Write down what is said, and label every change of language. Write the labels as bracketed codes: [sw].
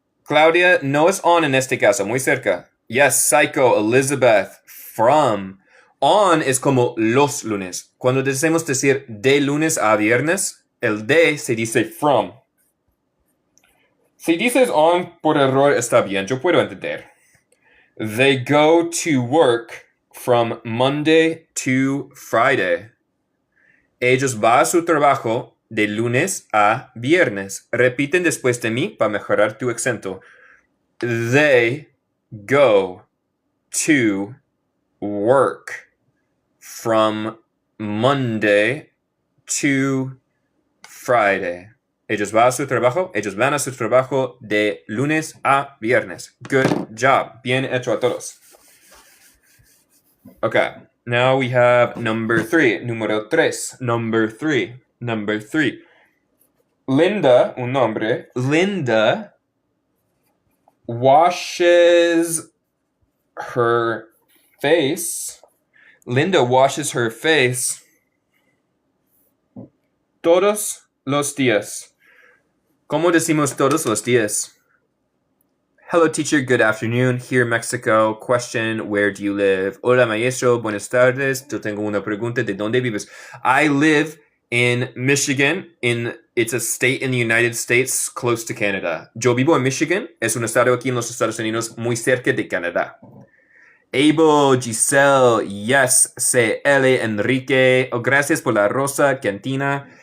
[es] Claudia no es on en este caso, muy cerca. Yes, Psycho, Elizabeth, from. On es como los lunes. Cuando deseamos decir de lunes a viernes, el de se dice from. Si dices on por error está bien, yo puedo entender. [en] They go to work from Monday to Friday. [es] Ellos van a su trabajo de lunes a viernes. Repiten después de mí para mejorar tu acento. [en] They go to work from Monday to Friday. [es] Ellos van a su trabajo de lunes a viernes. [en] Good job. [es] Bien hecho a todos. [en] Okay, now we have number 3. Número 3. [es] Number 3. [en] Linda, un nombre. Linda washes her face. Linda washes her face [es] todos los días. ¿Cómo decimos todos los días? [en] Hello, teacher. Good afternoon. Here in Mexico. Question, where do you live? [es] Hola, maestro. Buenas tardes. Yo tengo una pregunta. ¿De dónde vives? [en] I live in Michigan. It's a state in the United States close to Canada. [es] Yo vivo en Michigan. Es un estado aquí en los Estados Unidos muy cerca de Canadá. Abel, Giselle, yes. CL, Enrique. Oh, gracias por la rosa, Cantina.